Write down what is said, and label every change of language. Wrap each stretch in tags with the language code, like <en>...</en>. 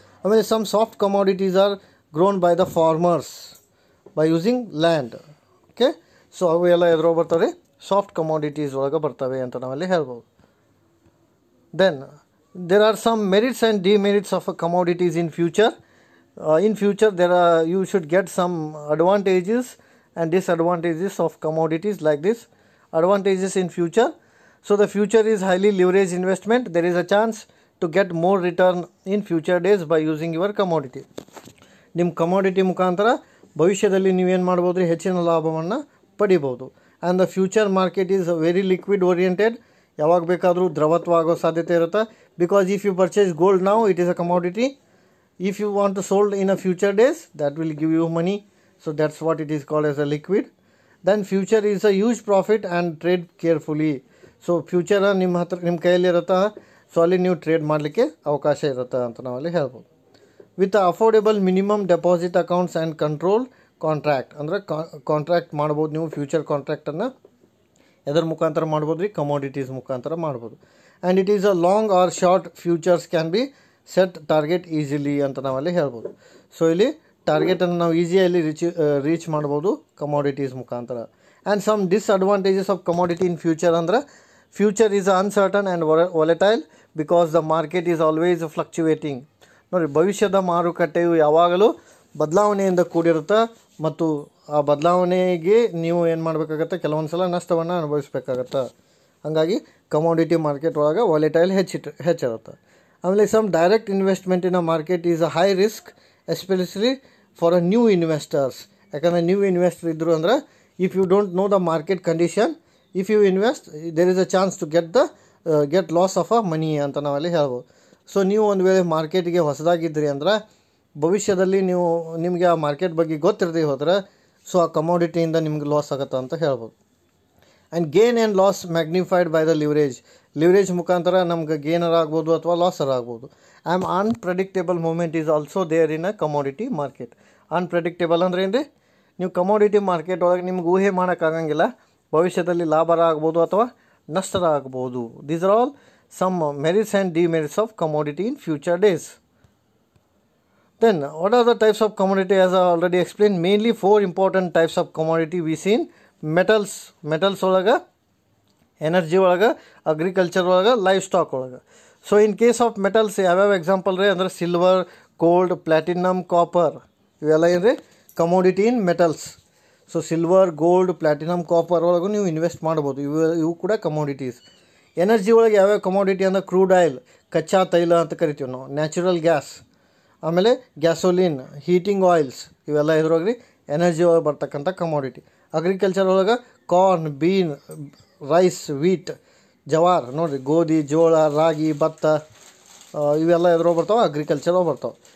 <en>ಆಮೇಲೆ some soft commodities are grown by the farmers by using land.</en> <kn>Okay, so ಅವು ಎಲ್ಲ ಎದುರು ಬರ್ತಾವೆ, ಸಾಫ್ಟ್ ಕಮಾಡಿಟೀಸ್ ಒಳಗೆ ಬರ್ತವೆ ಅಂತ ನಾವಲ್ಲಿ ಹೇಳ್ಬೋದು.</kn> <en>Then there are some merits and demerits of a commodities in future. In future you should get some advantages and disadvantages of commodities like this. Advantages in future, so the future is highly leveraged investment. There is a chance to get more return in future days by using your commodity.</en> <kn>ನಿಮ್ಮ commodity ಮುಖಾಂತರ ಭವಿಷ್ಯದಲ್ಲಿ ನೀವೇನು ಮಾಡ್ಬೋದು ರೀ? ಹೆಚ್ಚಿನ ಲಾಭವನ್ನು ಪಡಿಬೋದು.</kn> <en>And the future market is very liquid oriented.</en> <kn>ಯಾವಾಗ ಬೇಕಾದರೂ ದ್ರವತ್ವ ಆಗೋ ಸಾಧ್ಯತೆ ಇರುತ್ತೆ.</kn> <en>Because if you purchase gold now, it is a commodity. If you want to sold in a future days, that will give you money. So that's what it is called as a liquid. Then future is a huge profit and trade carefully. So future</en> <kn>ನಿಮ್ಮ ಕೈಯಲ್ಲಿ ಇರುತ್ತಾ, so ಅಲ್ಲಿ ನೀವು trade ಮಾಡಲಿಕ್ಕೆ ಅವಕಾಶ ಇರುತ್ತೆ ಅಂತ ನಾವಲ್ಲಿ ಹೇಳ್ಬೋದು.</kn> <en>With affordable minimum deposit accounts and control contract.</en> <kn>ಅಂದರೆ ಕಾಂಟ್ರಾಕ್ಟ್ ಮಾಡ್ಬೋದು ನೀವು. ಫ್ಯೂಚರ್ ಕಾಂಟ್ರಾಕ್ಟನ್ನು ಎದರ ಮುಖಾಂತರ ಮಾಡ್ಬೋದು ರೀ? ಕಮಾಡಿಟೀಸ್ ಮುಖಾಂತರ ಮಾಡ್ಬೋದು.</kn> <en>and it is a long or short futures can be set target easily</en> <kn>ಅಂತ ನಾವಲ್ಲಿ ಹೇಳ್ಬೋದು. ಸೊ ಇಲ್ಲಿ ಟಾರ್ಗೆಟನ್ನು ನಾವು ಈಸಿಯಲ್ಲಿ ರೀಚ್ ಮಾಡ್ಬೋದು ಕಮಾಡಿಟೀಸ್ ಮುಖಾಂತರ.</kn> <en>And some disadvantages of commodity in future</en> <kn>ಅಂದ್ರೆ</kn> <en>future is uncertain and volatile because the market is always fluctuating.</en> <kn>ನೋಡಿ, ಭವಿಷ್ಯದ ಮಾರುಕಟ್ಟೆಯು ಯಾವಾಗಲೂ ಬದಲಾವಣೆಯಿಂದ ಕೂಡಿರುತ್ತೆ ಮತ್ತು ಆ ಬದಲಾವಣೆಗೆ ನೀವು ಏನು ಮಾಡಬೇಕಾಗತ್ತೆ, ಕೆಲವೊಂದು ಸಲ ನಷ್ಟವನ್ನು ಅನುಭವಿಸಬೇಕಾಗತ್ತೆ. ಹಾಗಾಗಿ ಕಮೋಡಿಟಿ ಮಾರ್ಕೆಟ್ ಒಳಗೆ ವಾಲೆಟೈಲ್ ಹೆಚ್ಚಿರುತ್ತೆ.</kn> <en>ಆಮೇಲೆ some direct investment in a market is a high risk especially for a new investors.</en> <kn>ಯಾಕಂದರೆ ನ್ಯೂ ಇನ್ವೆಸ್ಟರ್ ಇದ್ದರು ಅಂದ್ರೆ</kn> <en>if you don't know the market condition, if you invest there is a chance to get loss of a money</en> <kn>ಅಂತ ನಾವಲ್ಲಿ ಹೇಳ್ಬೋದು. So ನೀವು ಒಂದು ವೇಳೆ ಮಾರ್ಕೆಟಿಗೆ ಹೊಸದಾಗಿದ್ರಿ ಅಂದ್ರೆ ಭವಿಷ್ಯದಲ್ಲಿ ನಿಮಗೆ ಆ ಮಾರ್ಕೆಟ್ ಬಗ್ಗೆ ಗೊತ್ತಿರದೆ ಹೋದರೆ ಸೊ ಆ ಕಮೋಡಿಟಿಯಿಂದ ನಿಮ್ಗೆ ಲಾಸ್ ಆಗುತ್ತೆ ಅಂತ ಹೇಳ್ಬೋದು.</kn> <en>and gain and loss magnified by the leverage</en> <kn>ಮುಖಾಂತರ ನಮ್ಗೆ ಗೇನರ್ ಆಗ್ಬೋದು ಅಥವಾ ಲಾಸರ್ ಆಗ್ಬೋದು.</kn> <en>Unpredictable movement is also there in a commodity market.</en> <kn>Unpredictable ಅಂದ್ರೆ ಏನು ರೀ, ನೀವು ಕಮೋಡಿಟಿ ಮಾರ್ಕೆಟ್ ಒಳಗೆ ನಿಮ್ಗೆ ಊಹೆ ಮಾಡೋಕ್ಕಾಗಂಗಿಲ್ಲ, ಭವಿಷ್ಯದಲ್ಲಿ ಲಾಭರ ಆಗ್ಬೋದು ಅಥವಾ ನಷ್ಟರ ಆಗ್ಬೋದು.</kn> <en>These are all some merits and demerits of commodity in future days. Then what are the types of commodity? As I already explained, mainly 4 important types of commodity we seen. Metals</en> <kn>olaga,</kn> <en>energy olaga, agriculture olaga, livestock olaga. So in case of metals I have example</en> <kn>re andre</kn> <en>silver, gold, platinum, copper</en> <kn>ivella endre</kn> <en>commodity in metals.</en> <kn>So silver, gold, platinum, copper olaga ನೀವು invest ಮಾಡಬಹುದು. ಇವು ಕೂಡ commodities. Energy ಒಳಗೆ ಯಾವ್ಯಾವ commodity ಅಂದರೆ crude oil, ಕಚ್ಚಾ ತೈಲ ಅಂತ ಕರಿತೀವಿ ನಾವು, ನ್ಯಾಚುರಲ್ ಗ್ಯಾಸ್, ಆಮೇಲೆ ಗ್ಯಾಸೋಲಿನ್, ಹೀಟಿಂಗ್ ಆಯಿಲ್ಸ್, ಇವೆಲ್ಲ ಇದ್ರೊಳಗೆ ಎನರ್ಜಿ ಒಳಗೆ ಬರ್ತಕ್ಕಂಥ ಕಮೋಡಿಟಿ. ಅಗ್ರಿಕಲ್ಚರ್ ಒಳಗೆ ಕಾರ್ನ್, ಬೀನ್, ರೈಸ್, ವೀಟ್, ಜವಾರ್, ನೋಡಿರಿ ಗೋಧಿ, ಜೋಳ, ರಾಗಿ, ಭತ್ತ ಇವೆಲ್ಲ ಎದ್ರೊಳಗೆ ಬರ್ತಾವೆ, ಅಗ್ರಿಕಲ್ಚರ್ ಒಳಗೆ ಬರ್ತಾವೆ.</kn>